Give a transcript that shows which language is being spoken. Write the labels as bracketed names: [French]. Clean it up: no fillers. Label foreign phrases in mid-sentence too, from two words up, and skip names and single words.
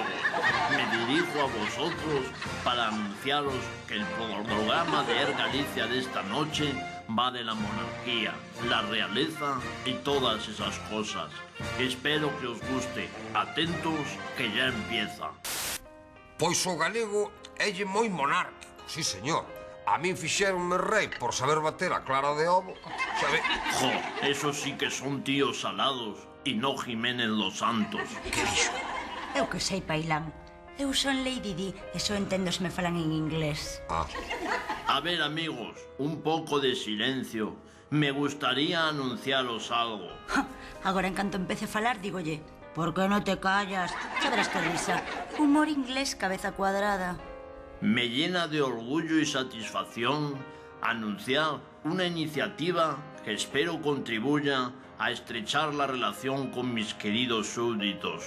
[Spanish] Me dirijo a vosotros para anunciaros que el programa de Air Galicia de esta noche va de la monarquía, la realeza y todas esas cosas. Espero que os guste. Atentos, que ya empieza. [Galician] Pois o galego élle moi monárquico, sí, señor. A min fixéronme rei por saber bater a clara de ovo, sabe? [Spanish] Jo, esos sí que son tíos salados y no Jiménez los Santos. [Galician] Que dixo? Eu que sei, Pailán. Eu son Lady Di e só entendo se me falan en inglés. Ah. [Spanish] A ver, amigos, un poco de silencio. Me gustaría anunciaros algo. [Galician] Agora, en canto empece a falar, dígolle: [Spanish] ¿por qué no te callas? [Galician] Xa verás que risa. [Spanish] Humor inglés, cabeza cuadrada. Me llena de orgullo y satisfacción anunciar una iniciativa que espero contribuya a estrechar la relación con mis queridos súbditos.